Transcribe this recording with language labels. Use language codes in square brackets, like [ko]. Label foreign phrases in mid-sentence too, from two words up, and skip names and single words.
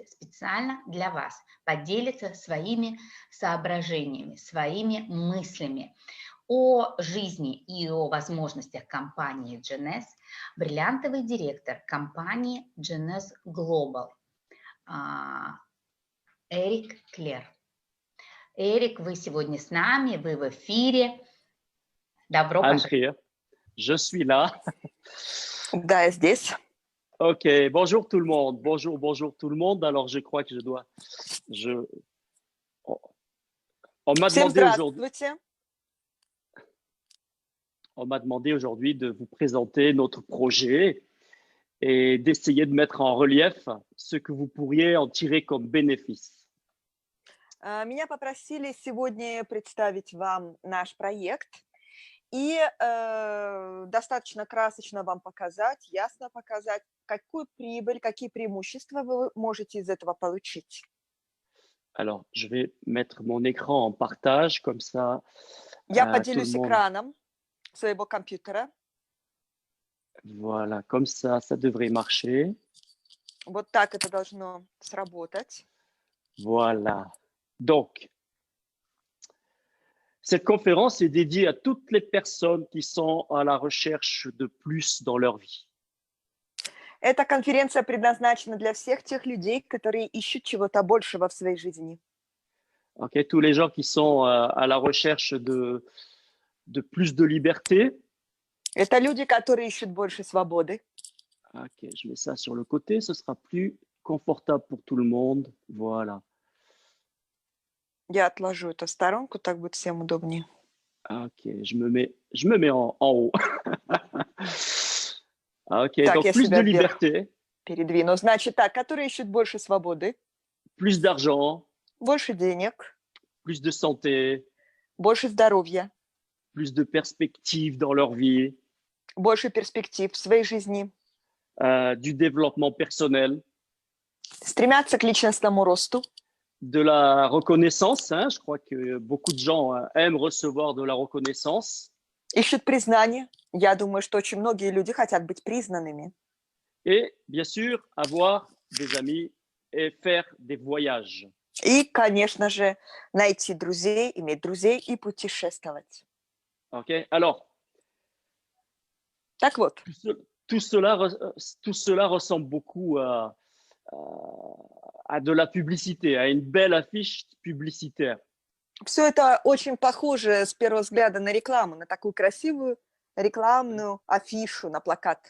[ru] Специально для вас поделиться своими соображениями, своими мыслями о жизни и о возможностях компании GNS, бриллиантовый директор компании GNS Global Эрик Клер. Эрик, вы сегодня с нами, вы в эфире. Добро пожаловать. [fr] Je suis là. [ru] Да, я здесь. [fr] Ok, bonjour tout le monde. Bonjour tout le monde. Alors, je crois que je dois... On m'a demandé aujourd'hui de vous présenter notre projet et d'essayer de mettre en relief ce que vous pourriez en tirer comme bénéfice. [ru] Меня попросили сегодня представить вам наш проект и достаточно красочно вам показать, ясно показать, какую прибыль, какие преимущества вы можете из этого получить. [fr] Alors, je vais mettre mon écran en partage, comme ça. [ru] Я поделюсь экраном своего компьютера. [fr] Voilà, comme ça devrait marcher. [ru] Вот так это должно сработать. [fr] Voilà. Donc, cette conférence est dédiée à toutes les personnes qui sont à la recherche de plus dans leur vie. [ru] Эта конференция предназначена для всех тех людей, которые ищут чего-то большего в своей жизни. [fr] Okay, tous les gens qui sont à la recherche de plus de liberté. [ru] Это люди, которые ищут больше свободы. [fr] Ok, je mets ça sur le côté, ce sera plus confortable pour tout le monde. Voilà. [ru] Я отложу это в сторонку, так будет всем удобнее. [fr] Ok, je me mets en haut. Ok, [ru] так, [fr] donc plus de liberté. [ru] Передвину. Значит так, которые ищут больше свободы. [fr] Plus d'argent. [ru] Больше денег. [fr] Plus de santé. [ru] Больше здоровья. [fr] Plus de perspectives dans leur vie. [ru] Больше перспектив в своей жизни. [fr] Du développement personnel. [ru] Стремятся к личностному росту. [fr] De la reconnaissance, hein, je crois que beaucoup de gens aiment recevoir de la reconnaissance. [ru] Ищут признание. Я думаю, что очень многие люди хотят быть признанными. [fr] Et bien sûr, avoir des amis et faire des voyages. [ru] И, конечно же, найти друзей, иметь друзей и путешествовать. [fr] Ok, alors. [ru] Так вот. [fr] Tout cela ressemble beaucoup à de la publicité, à une belle affiche publicitaire. [ru] Все это очень похоже с первого взгляда на рекламу, на такую красивую рекламную афишу, на плакат.